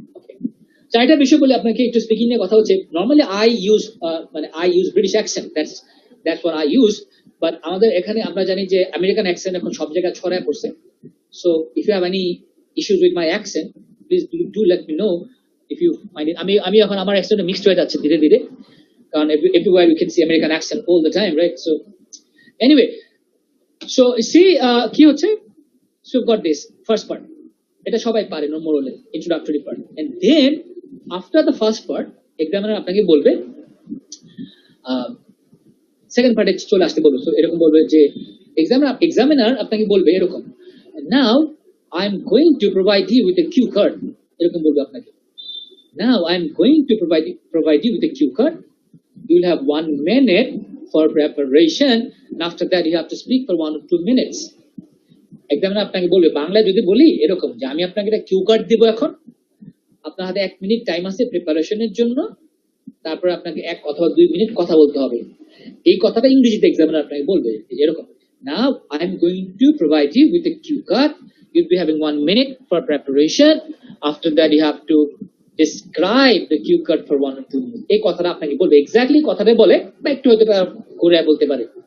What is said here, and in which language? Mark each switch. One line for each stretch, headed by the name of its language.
Bangla: ওকে, চারটা বিষয় বলে আপনাকে একটু স্পিকিং নিয়ে কথা হচ্ছে।
English: Normally I use British accent, that's what I use.
Bangla: But আমাদের এখানে আমরা জানি যে আমেরিকান অ্যাকসেন্ট এখন সব জায়গায় ছড়ায় পড়ছে।
English: So if you have any issues with my accent, please do let me know if you find it।
Bangla: আমি এখন আমার অ্যাকসেন্ট মিক্সড হয়ে যাচ্ছে ধীরে ধীরে, কারণ
English: everywhere you can see American accent all the time,
Bangla: right?
English: So anyway, so see
Bangla: কি হচ্ছে,
English: so got this first part,
Bangla: এটা সবাই পারে normally, introductory part,
English: and then after the first part
Bangla: examiner আপনাকে বলবে সেকেন্ড পার্টে চলে আসতে বলবে। সো এরকম বলবে যে এক্সামিনার আপনাকে বলবে এরকম,
English: now I am going to provide you with a cue card,
Bangla: এরকম বলবে আপনাকে।
English: Now I am going to provide you with a cue card. You will have 1 minute for preparation, and after that you have to speak for 1 or 2 minutes.
Bangla: Examiner আপনাকে বলবে, বাংলায় যদি বলি এরকম যে আমি আপনাকে একটা কিউ কার্ড দিব, এখন আপনার হাতে 1 মিনিট টাইম আছে প্রিপারেশনের জন্য, তারপর আপনাকে 1 অথবা 2 মিনিট কথা বলতে হবে। এই কথাটা ইংরেজিতে এক্সামিনার আপনাকে বলবে এরকম,
English: now I am going to provide you with a cue card. You'll be having 1 minute for preparation. After that you have to describe the cue card for 1 or 2 minutes.
Bangla: এই কথাটা আপনাকে বলবে, এক্স্যাক্টলি কথাটা বলে বা একটু হতে পারে ঘুরে বলতে পারে।